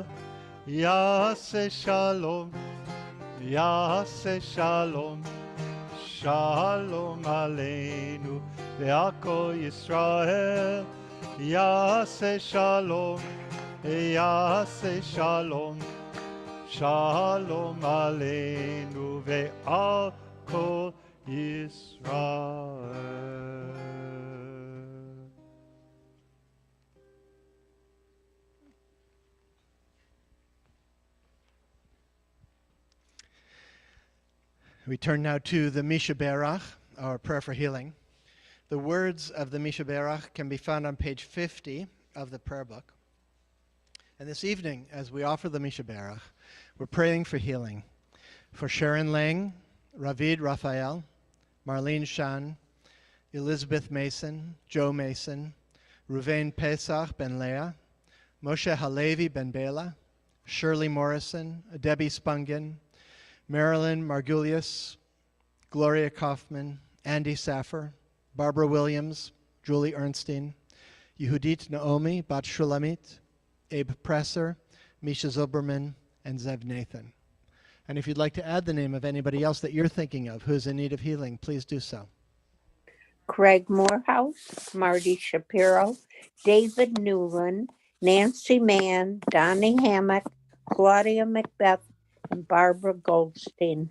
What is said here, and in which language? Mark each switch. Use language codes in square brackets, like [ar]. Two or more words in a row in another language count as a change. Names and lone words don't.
[he] יעשה שלום, יעשה שלום, שלום עלינו ועל כל ישראל. יעשה שלום, יעשה שלום, שלום עלינו ועל כל ישראל. [en] We turn now to the Mishaberach, our prayer for healing. The words of the Mishaberach can be found on page 50 of the prayer book. And this evening, as we offer the Mishaberach, we're praying for healing for Sharon Lang, Ravid Raphael, Marlene Shan, Elizabeth Mason, Joe Mason, Ruvain Pesach ben Leah, Moshe Halevi ben Bela, Shirley Morrison, Debbie Spungen, Marilyn Margulius, Gloria Kaufman, Andy Saffer, Barbara Williams, Julie Ernstein, Yehudit Naomi Bat Shulamit, Abe Presser, Misha Zuberman, and Zev Nathan. And if you'd like to add the name of anybody else that you're thinking of who's in need of healing, please do so. Craig Morehouse, Marty Shapiro, David Newland, Nancy Mann, Donnie Hammock, Claudia Macbeth, and Barbara Goldstein.